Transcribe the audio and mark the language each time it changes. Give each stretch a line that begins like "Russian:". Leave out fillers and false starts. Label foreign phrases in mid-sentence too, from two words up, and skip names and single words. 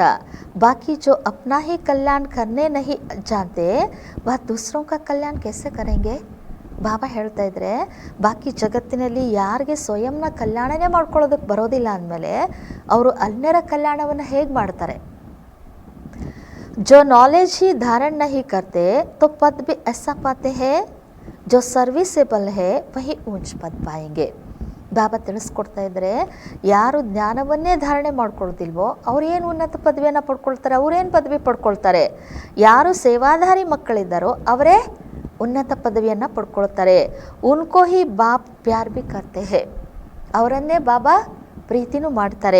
Hindi: बाकी जो अपना ही कल्याण करने नहीं जानते वह दूसरों का कल्याण कैसे ಕರೆಂಗೆ.
Kannada: ಬಾಬಾ ಹೇಳ್ತಾ ಇದ್ರೆ, ಬಾಕಿ ಜಗತ್ತಿನಲ್ಲಿ ಯಾರಿಗೆ ಸ್ವಯಂನ ಕಲ್ಯಾಣನೇ ಮಾಡ್ಕೊಳ್ಳೋದಕ್ಕೆ ಬರೋದಿಲ್ಲ ಅಂದಮೇಲೆ ಅವರು ಅನ್ಯರ ಕಲ್ಯಾಣವನ್ನು ಹೇಗೆ ಮಾಡ್ತಾರೆ?
Hindi: जो नॉलेज ही धारण नहीं करते तो पद भी ऐसा पाते हैं जो सर्विसेबल है वही ऊंच पद पाएंगे.
Kannada: ಬಾಬಾ ತಿಳಿಸ್ಕೊಡ್ತಾ ಇದ್ದಾರೆ, ಯಾರು ಜ್ಞಾನವನ್ನೇ ಧಾರಣೆ ಮಾಡ್ಕೊಳ್ತಿಲ್ವೋ ಅವ್ರು ಏನು ಉನ್ನತ ಪದವಿಯನ್ನು ಪಡ್ಕೊಳ್ತಾರೆ, ಅವ್ರೇನು ಪದವಿ ಪಡ್ಕೊಳ್ತಾರೆ? ಯಾರು ಸೇವಾಧಾರಿ ಮಕ್ಕಳಿದ್ದಾರೋ ಅವರೇ ಉನ್ನತ ಪದವಿಯನ್ನು ಪಡ್ಕೊಳ್ತಾರೆ.
Hindi: उनको ही बाप प्यार भी करते हैं,
Kannada: ಅವರನ್ನೇ ಬಾಬಾ ಪ್ರೀತಿನೂ ಮಾಡ್ತಾರೆ.